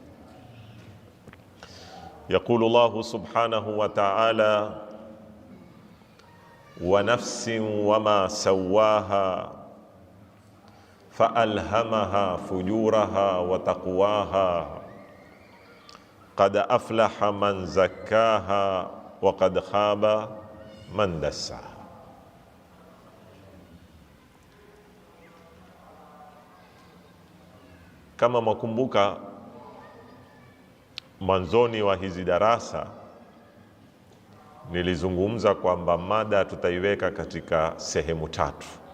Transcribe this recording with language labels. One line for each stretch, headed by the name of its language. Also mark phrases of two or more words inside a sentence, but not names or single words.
Arabic: يقول الله سبحانه وتعالى: ونفس وما سواها فألهمها فجورها وتقواها قد أفلح من زكاها وقد خاب من دساها.
Swahili: Kama mwakumbuka mwanzoni wa hizi darasa nilizungumza kwamba mada tutaiweka katika sehemu tatu.